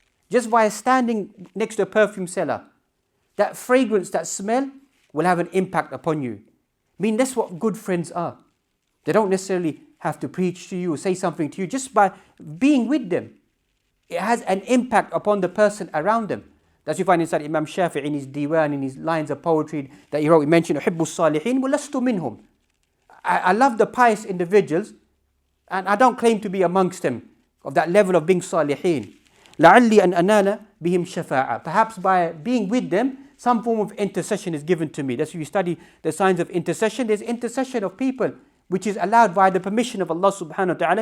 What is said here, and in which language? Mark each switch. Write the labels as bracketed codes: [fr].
[en] Just by standing next to a perfume seller, that fragrance, that smell will have an impact upon you. I mean, that's what good friends are. They don't necessarily have to preach to you or say something to you. Just by being with them, it has an impact upon the person around them. That's you find inside Imam Shafi'i in his diwan, in his lines of poetry that he wrote. He mentioned, [ar] أُحِبُّ الصَّالِحِينَ وَلَسْتُ مِنْهُمْ. [en] I love the pious individuals, and I don't claim to be amongst them of that level of being salihin. [ar] لَعَلِّي أَنْ أَنَالَ بِهِمْ شَفَاعَةً. [en] Perhaps by being with them, some form of intercession is given to me. That's why you study the signs of intercession. There's intercession of people, which is allowed by the permission of Allah subhanahu wa ta'ala.